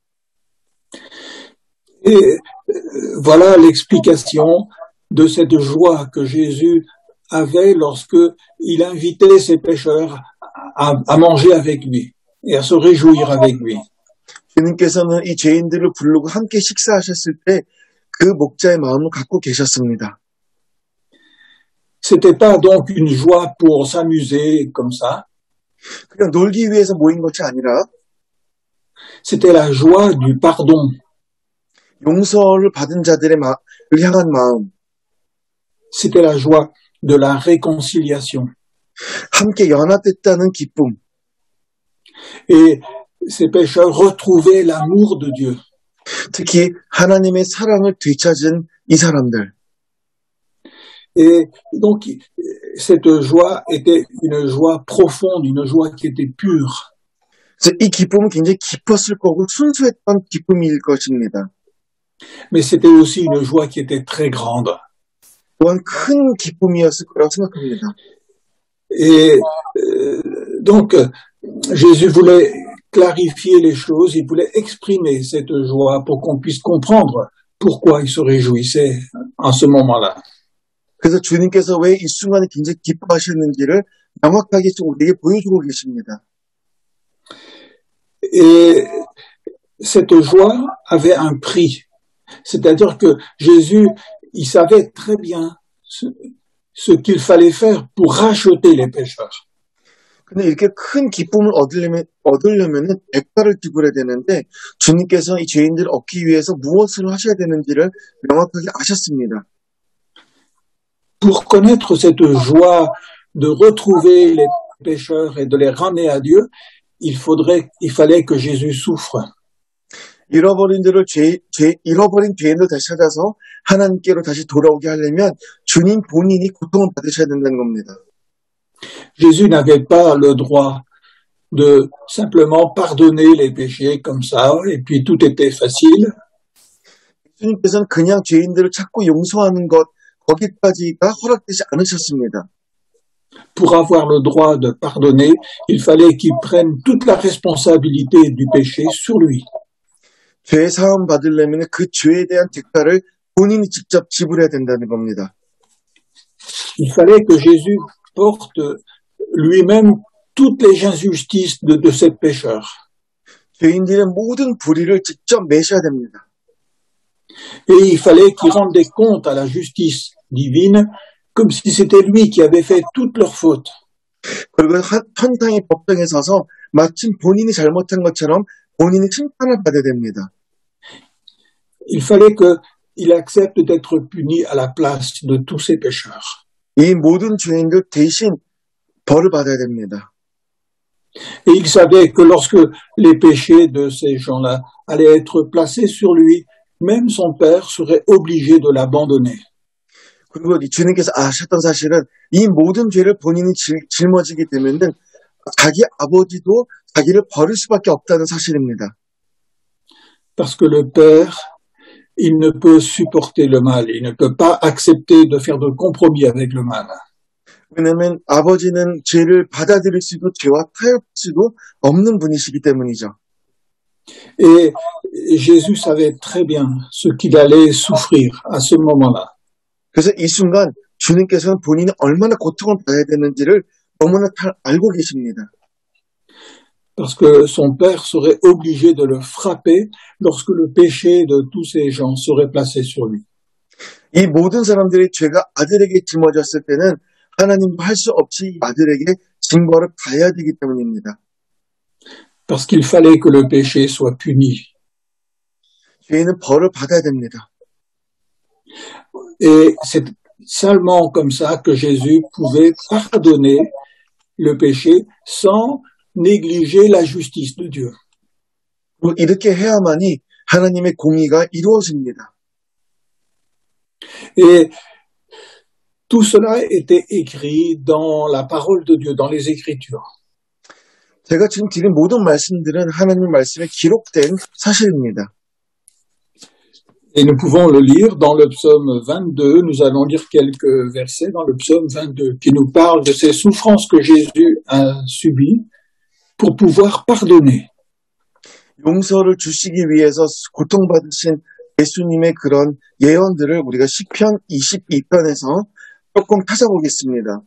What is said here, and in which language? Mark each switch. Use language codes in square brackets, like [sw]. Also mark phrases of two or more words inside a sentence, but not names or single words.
[fr] Et voilà l'explication de cette joie que Jésus avait lorsque il invitait ses pécheurs à manger avec lui et à se réjouir avec lui. [ko] 주님께서는 이 죄인들을 부르고 함께 식사하셨을 때 그 목자의 마음을 갖고 계셨습니다. [fr] C'était pas donc une joie pour s'amuser comme ça. [ko] 그냥 놀기 위해서 모인 것이 아니라 [fr] C'était la joie du pardon. [ko] 용서를 받은 자들을 향한 마음. [fr] C'était la joie de la réconciliation. [ko] 함께 연합됐다는 기쁨. [fr] Et ces pécheurs retrouvaient l'amour de Dieu. [ko] 특히 하나님의 사랑을 되찾은 이 사람들. [fr] Et donc, cette joie était une joie profonde, une joie qui était pure. [ko] 그래서 이 기쁨은 굉장히 깊었을 거고 순수했던 기쁨일 것입니다. [fr] Mais c'était aussi une joie qui était très grande. [ko] 또한 큰 기쁨이었을 거라고 생각합니다. [fr] Et donc, Jésus voulait clarifier les choses, il voulait exprimer cette joie pour qu'on puisse comprendre pourquoi il se réjouissait en ce moment-là. [ko] 그래서 주님께서 왜 이 순간에 굉장히 기뻐하셨는지를 명확하게 우리에게 보여주고 계십니다. [fr] Et cette joie avait un prix. C'est-à-dire que Jésus, il savait très bien ce qu'il fallait faire pour racheter les pécheurs. [ko] 근데 이렇게 큰 기쁨을 얻으려면 대가를 지불해야 되는데 주님께서 이 죄인들을 얻기 위해서 무엇을 하셔야 되는지를 명확하게 아셨습니다. [fr] Pour connaître cette joie de retrouver les pécheurs et de les ramener à Dieu, il fallait que Jésus souffre. [ko] 잃어버린 죄인들 다시 찾아서 하나님께로 다시 돌아오게 하려면 주님 본인이 고통을 받으셔야 된다는 겁니다. [fr] Jésus n'avait pas le droit de simplement pardonner les péchés comme ça, et puis tout était facile. [ko] 주님께서는 그냥 죄인들을 찾고 용서하는 것, 거기까지가 허락되지 않으셨습니다. [fr] Pour avoir le droit de pardonner, il fallait qu'il prenne toute la responsabilité du péché sur lui. [ko] 죄 사함 받으려면 그 죄에 대한 대가를 본인이 직접 지불해야 된다는 겁니다. [fr] Il fallait que Jésus porte lui-même toutes les injustices de ces pécheurs. [ko] 죄인들의 모든 불의를 직접 매셔야 됩니다. [fr] Et il fallait qu'il rende des comptes à la justice divine comme si c'était lui qui avait fait toutes leurs fautes. [ko] 그리고 천상의 법정에 서서 마침 본인이 잘못한 것처럼 본인이 심판을 받아야 됩니다. [fr] Il fallait qu'il accepte d'être puni à la place de tous ces pécheurs. [ko] 이 모든 죄인들 대신 벌을 받아야 됩니다. [fr] Et il savait que lorsque les péchés de ces gens-là allaient être placés sur lui, même son père serait obligé de l'abandonner. [ko] 그리고 주님께서 아셨던 사실은 이 모든 죄를 본인이 짊어지게 되면은 자기 아버지도 자기를 버릴 수밖에 없다는 사실입니다. [fr] Parce que le Père, il ne peut supporter le mal, il ne peut pas accepter de faire de compromis avec le mal. [ko] 왜냐하면 아버지는 죄를 받아들일 수도 죄와 타협할 수도 없는 분이시기 때문이죠. [fr] Et Jésus savait très bien ce qu'il allait souffrir à ce moment-là. [ko] 그래서 이 순간 주님께서는 본인이 얼마나 고통을 받아야 되는지를 너무나 잘 알고 계십니다. [fr] Parce que son père serait obligé de le frapper lorsque le péché de tous ces gens serait placé sur lui. [ko] 이 모든 사람들의 죄가 아들에게 짊어졌을 때는 하나님도 할 수 없이 아들에게 징벌을 가야 되기 때문입니다. [fr] Parce qu'il fallait que le péché soit puni. [ko] 죄인은 벌을 받아야 됩니다. [fr] Et c'est seulement comme ça que Jésus pouvait pardonner le péché sans négliger la justice de Dieu. [ko] 그리고 이렇게 해야만이 하나님의 공의가 이루어집니다. [fr] Et tout cela était écrit dans la parole de Dieu, dans les Écritures. [ko] 제가 지금 드린 모든 말씀들은 하나님 말씀에 기록된 사실입니다. [fr] Et nous pouvons le lire dans le psaume 22. Nous allons lire quelques versets dans le psaume 22 qui nous parlent de ces souffrances que Jésus a subies pour pouvoir pardonner. [ko] 용서를 주시기 위해서 고통받으신 예수님의 그런 예언들을 우리가 시편 22편에서 조금 찾아보겠습니다.